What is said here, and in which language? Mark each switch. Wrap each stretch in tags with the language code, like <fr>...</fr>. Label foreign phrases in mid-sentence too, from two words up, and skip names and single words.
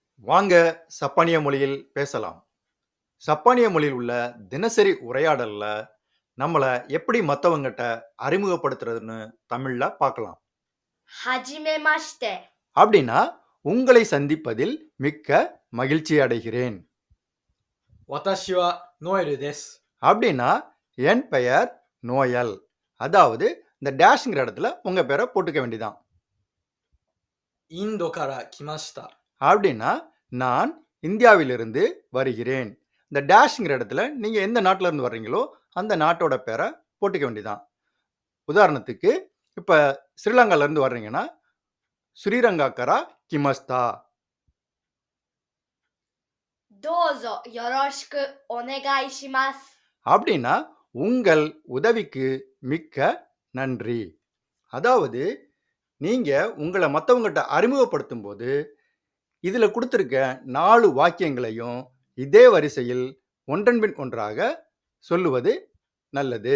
<ta>வாங்க சப்பானிய மொழியில் பேசலாம். சப்பானிய மொழியில் உள்ள தினசரி உரையாடல்ல நம்மள எப்படி மத்தவங்கட்ட அறிமுகப்படுத்துறதுன்னு தமிழ்ல பார்க்கலாம்.</ta> <ja>はじめまして。</ja> <ta>அப்படின்னா, உங்களை சந்திப்பதில் மிக்க மகிழ்ச்சி அடைகிறேன்.</ta> <ja>私はノエルです。</ja> <ta>அப்படின்னா, என் பெயர் நோயல். அதாவது இந்த டேஷ்ங்கிற இடத்துல உங்க பேரை போட்டுக்க வேண்டியதான்.</ta> <ja>インドから来ました。</ja> <ta>அப்படின்னா, நான் இந்தியாவிலிருந்து வருகிறேன். இந்த டேஷ்ங்கிற இடத்துல நீங்க எந்த நாட்டுல இருந்து வர்றீங்களோ அந்த நாட்டோட பேரை போட்டுக்க வேண்டியதான். உதாரணத்துக்கு இப்ப ஸ்ரீலங்கால இருந்து வர்றீங்கன்னா</ta> <ja>スリランカから来ました. どうぞよろしくお願いします。</ja> <ta>அப்படின்னா உங்கள் உதவிக்கு மிக்க நன்றி. அதாவது நீங்க உங்களை மத்தவங்ககிட்ட அறிமுகப்படுத்தும் போது இதுல கொடுத்திருக்க 4 வாக்கியங்களையும் இதே வரிசையில் ஒன்றன் பின் ஒன்றாக சொல்லுவது நல்லது.</ta>